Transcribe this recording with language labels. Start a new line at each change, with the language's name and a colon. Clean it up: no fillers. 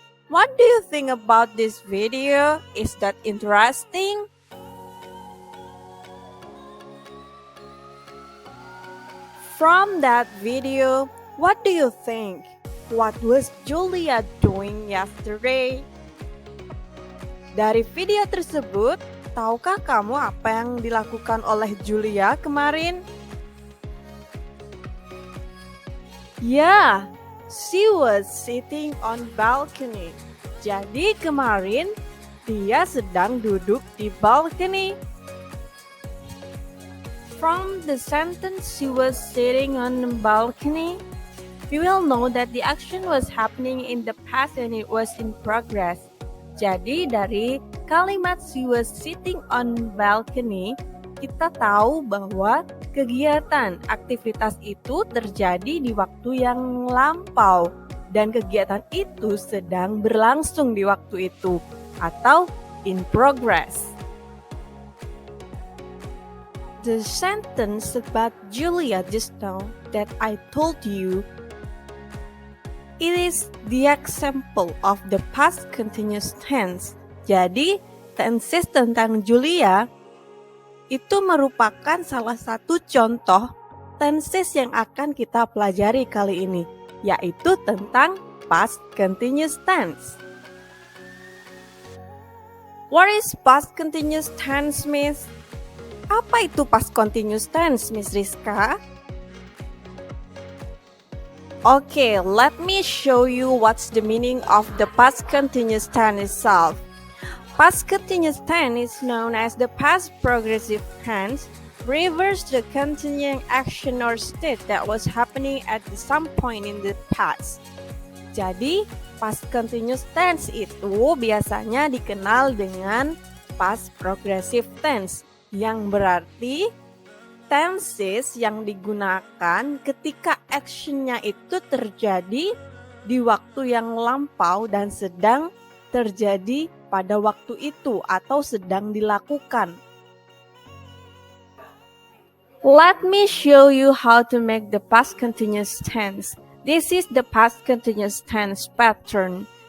English: What do you think about this video? Is that interesting? From that video, what do you think? What was Julia doing yesterday?
Indonesian: Dari video tersebut, tahukah kamu apa yang dilakukan oleh Julia kemarin?
English: Yeah, she was sitting on balcony.
Indonesian: Jadi kemarin dia sedang duduk di balcony.
English: From the sentence she was sitting on the balcony, we will know that the action was happening in the past and it was in progress.
Indonesian: Jadi dari kalimat
English: she was sitting on balcony,
Indonesian: kita tahu bahwa kegiatan aktivitas itu terjadi di waktu yang lampau dan kegiatan itu sedang berlangsung di waktu itu atau
English: in progress. The sentence about Julia just now that I told you, it is the example of the past continuous tense.
Indonesian: Jadi, tenses tentang Julia itu merupakan salah satu contoh tenses yang akan kita pelajari kali ini, yaitu tentang past continuous tense.
English: What is past continuous tense, Miss?
Indonesian: Apa itu
English: past continuous tense, Miss Rizka? Okay, let me show you what's the meaning of the past continuous tense itself. Past continuous tense is known as the past progressive tense, refers the continuing action or state that was happening at some point in the past.
Indonesian: Jadi, past continuous tense itu biasanya dikenal dengan past progressive tense, yang berarti tenses yang digunakan ketika actionnya itu terjadi di waktu yang lampau dan sedang terjadi pada waktu itu atau sedang dilakukan.
English: Let me show you how to make the past continuous tense. This is the past continuous tense pattern.